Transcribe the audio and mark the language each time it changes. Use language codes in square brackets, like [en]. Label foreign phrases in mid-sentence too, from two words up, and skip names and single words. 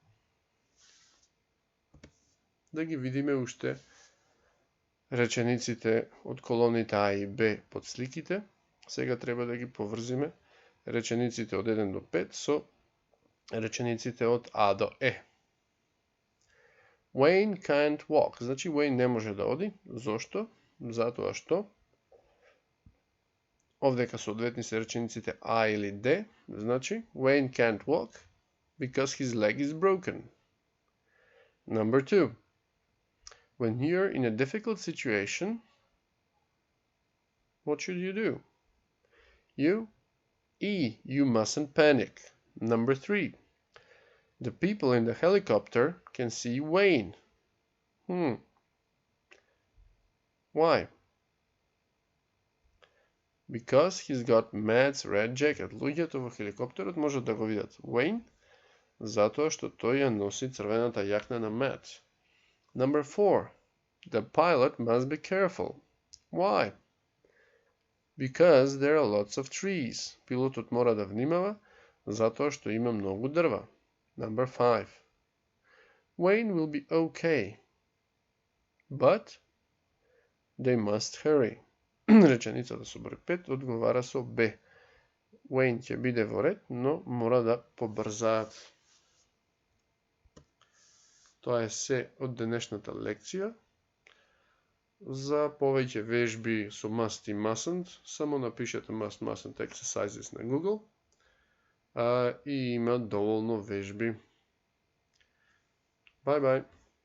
[mk] Да ги видиме уште речениците од колоните А и Б под сликите. Сега треба да ги поврзиме речениците од 1 до 5 со речениците од А до Е. [en] Wayne can't walk. [mk] Значи Wayne не може да оди. Зошто? Затоа што овдека соодветни се речениците А или Д. [en] Значи Wayne can't walk because his leg is broken. Number 2. When you're in a difficult situation, what should you do? You mustn't panic. Number 3. The people in the helicopter can see Wayne. Why? Because he's got Matt's red jacket. [mk] Луѓето во хеликоптерот можат да го видат Wayne, затоа што тој ја носи црвената јакна на Matt. [en] Number 4. The pilot must be careful. Why? Because there are lots of trees. [mk] Пилотот мора да внимава, затоа што има многу дрва. [en] Number 5. Wayne will be okay. But they must hurry. [mk] Реченицата со број 5 одговара со Б. Wayne ќе биде во ред, но мора да побрзаат. Тоа е се од денешната лекција. За повеќе вежби со must и mustn't, само напишете [en] must, mustn't exercises [mk] на Google и има доволно вежби. [en] Bye bye.